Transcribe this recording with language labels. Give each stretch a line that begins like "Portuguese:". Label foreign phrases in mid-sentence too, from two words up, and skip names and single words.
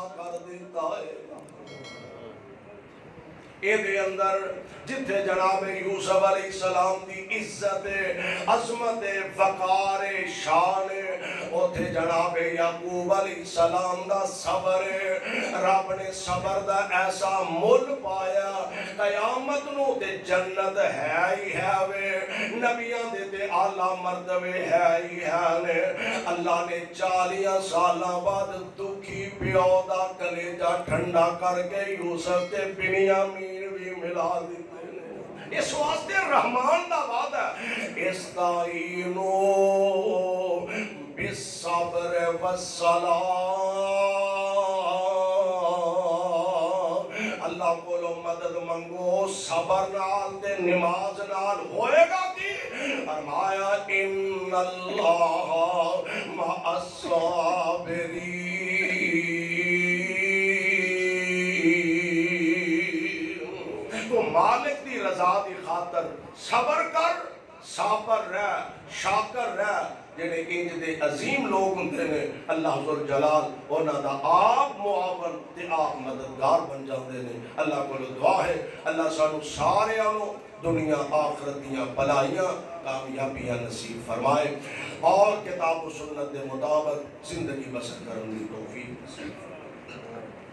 Punjabi: سچا کر دیتا ہے اے دے اندر جتھے جناب یوسف علیہ السلام دی عزت عظمت وقار شان اوتھے جناب یعقوب علیہ السلام دا صبر رب نے صبر دا ایسا مل پایا قیامت نو تے جنت ہے ہی ہے وے نبیاں دے تے اعلیٰ مرتبے ہے ہی ہے نے اللہ نے 40 سالاں بعد دکھی پیو دا کلیجہ ٹھنڈا کر کے یوسف تے بنیامین بھی ملا دیتے ہیں اس واسطے رحمان دا وعدہ ہے استعینوا
Arabic: بالصبر والصلاة
Punjabi: اللہ کو مدد منگو صبر نال تے نماز نال ہوئے گا کی فرمایا
Arabic: ان اللہ مع الصابرین
Punjabi: تو مالک دی رضا دی خاطر صبر کر صابر رہ شاکر رہ جنہیں انج دے عظیم لوگ ہوندے نے اللہ ذوالجلال انہاں دا آپ معاون تے آپ مددگار بن جاندے نے اللہ کو دعا ہے اللہ سانو سارے آنو دنیا آخرت دیاں بلائیاں کامیابیاں نصیب فرمائے اور کتاب و سنت دے مطابق
Urdu: زندگی بسر کرنے کی توفیق نصیب فرمائے